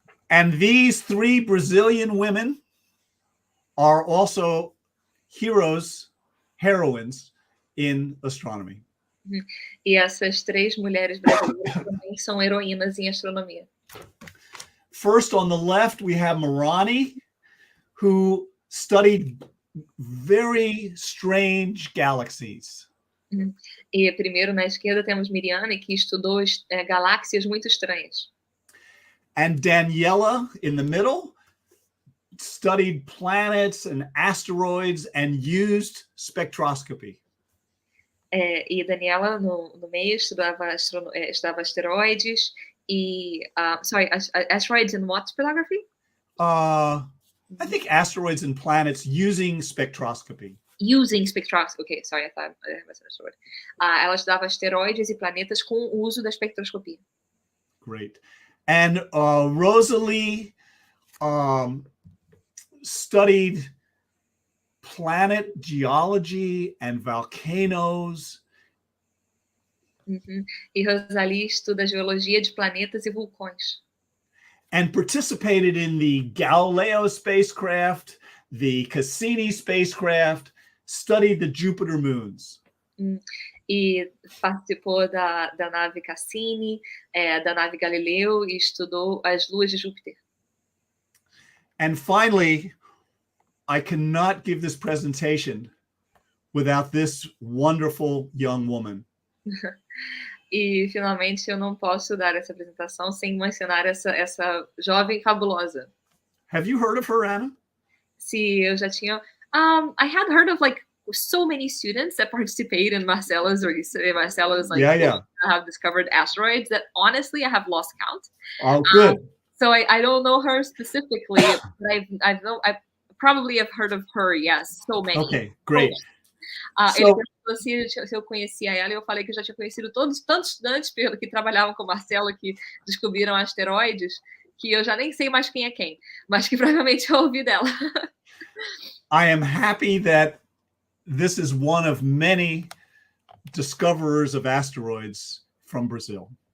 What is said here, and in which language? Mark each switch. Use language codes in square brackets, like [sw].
[en] And these three Brazilian women are also heroines in astronomy. [pt] E essas três mulheres brasileiras também são heroínas em astronomia. [en] First, on the left, we have Marani, who studied very strange galaxies. [pt] E primeiro, na esquerda, temos Miriane, que estudou galáxias muito estranhas. [en] And Daniela, in the middle, studied planets and asteroids and used spectroscopy. [pt] E Daniela, no meio, estudava asteroides e... [en] asteroids and what spectrography? I think asteroids and planets using spectroscopy. Using spectroscopy. Okay, sorry, I thought I misunderstood. [pt] Ela estudava asteroides e planetas com o uso da espectroscopia. [en] Great. And Rosalie studied planet geology and volcanoes. [pt] E Rosalie estuda geologia de planetas e vulcões. [en] And participated in the Galileo spacecraft, the Cassini spacecraft, studied the Jupiter moons. [pt] e participou da nave Cassini, da nave Galileu e estudou as luas de Júpiter. [en] And finally, I cannot give this presentation without this wonderful young woman. [pt] E finalmente eu não posso dar essa apresentação sem mencionar essa jovem fabulosa. [en] Have you heard of her, Anna? [pt] Se eu já tinha, [en] I had heard of like so many students that participate in Marcella's like Yeah. have discovered asteroids that honestly I have lost count. Oh, good. So I don't know her specifically, but I probably have heard of her. Yes, so many. Okay, great. [pt] Ele perguntou se eu conhecia ela, e eu falei que eu já tinha conhecido tantos estudantes que trabalhavam com o Marcelo, que descobriram asteroides, que eu já nem sei mais quem é quem, mas que provavelmente eu ouvi dela. [en] I am happy that this is one of many discoverers of asteroids from Brazil.